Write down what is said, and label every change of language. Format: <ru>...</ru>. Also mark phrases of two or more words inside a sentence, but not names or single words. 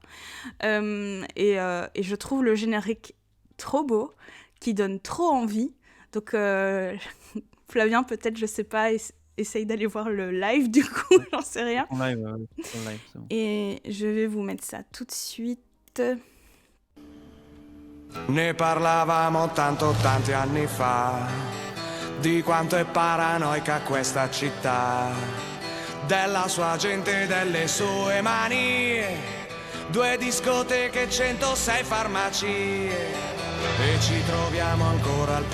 <fr>Et je trouve le générique trop beau, qui donne trop envie. Donc, Flavien, peut-être, je sais pas, essaye d'aller voir le live, du coup, j'en sais rien. En live, c'est bon. Et je vais vous mettre ça tout de suite.</fr> <it>Ne parlavamo tanti anni fa, di quanto è paranoica questa città, della sua gente e delle sue manie, 2 discoteche, 106 farmacie, e ci troviamo ancora al</it>